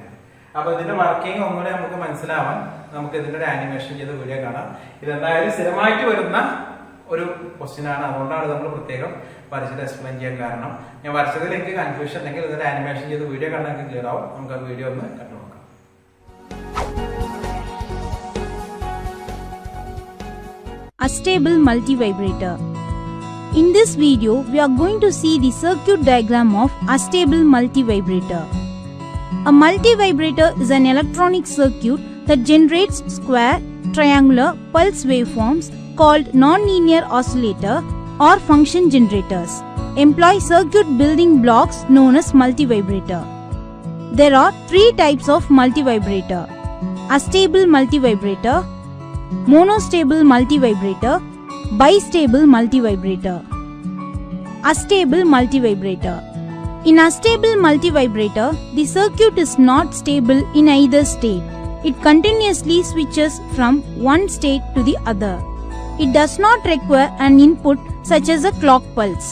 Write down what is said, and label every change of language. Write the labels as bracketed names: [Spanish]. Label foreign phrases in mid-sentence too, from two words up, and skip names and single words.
[Malayalam] അപ്പൊ ഇതിന്റെ വർക്കിംഗ് ഒന്നുകൂടെ നമുക്ക് മനസ്സിലാവാൻ നമുക്ക് ഇതിന്റെ ഒരു ആനിമേഷൻ ചെയ്ത വീഡിയോ കാണാം. ഇതെന്തായാലും സ്ഥിരമായിട്ട് വരുന്ന ഒരു ക്വസ്റ്റ്യൻ ആണ്, അതുകൊണ്ടാണ് നമ്മൾ പ്രത്യേകം വരച്ചിട്ട് എക്സ്പ്ലെയിൻ ചെയ്യാൻ കാരണം. ഞാൻ വരച്ചതിൽ എനിക്ക് കൺഫ്യൂഷൻ ഉണ്ടെങ്കിൽ ഇതിന്റെ ആനിമേഷൻ ചെയ്ത് വീഡിയോ കണ്ടാൽ എനിക്ക് ക്ലിയർ ആവും. നമുക്ക് ആ വീഡിയോ ഒന്ന് കണ്ടു നോക്കാം. [English] A stable multivibrator. In this video, we are going to see the circuit diagram of a stable multivibrator. A multivibrator is an electronic circuit that generates square, triangular pulse waveforms called nonlinear oscillator or function generators. Employ circuit building blocks known as multivibrator. There are three types of multivibrator: a stable multivibrator, monostable multivibrator, bistable multivibrator. A stable multivibrator. In a stable multivibrator, the circuit is not stable in either state. It continuously switches from one state to the other. It does not require an input such as a clock pulse.